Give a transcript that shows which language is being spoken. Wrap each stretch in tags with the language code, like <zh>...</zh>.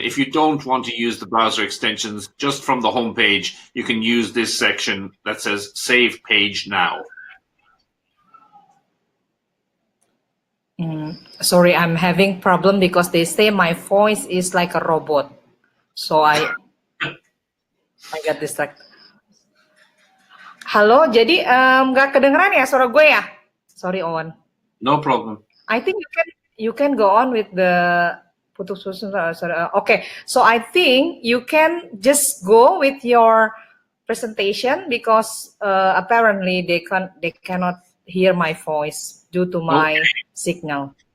<en>If you don't want to use the browser extensions, just from the home page, you can use this section that says Save Page Now. Sorry, I'm having problem because they say my voice is like a robot. So I got distracted.</en> <id>Halo, jadi nggak kedengeran ya suara gue ya?</id> <en>Sorry, Owen. No problem. I think you can go on with the putus. Okay, so I think you can just go with your presentation because apparently they cannot hear my voice due to my signal.</en>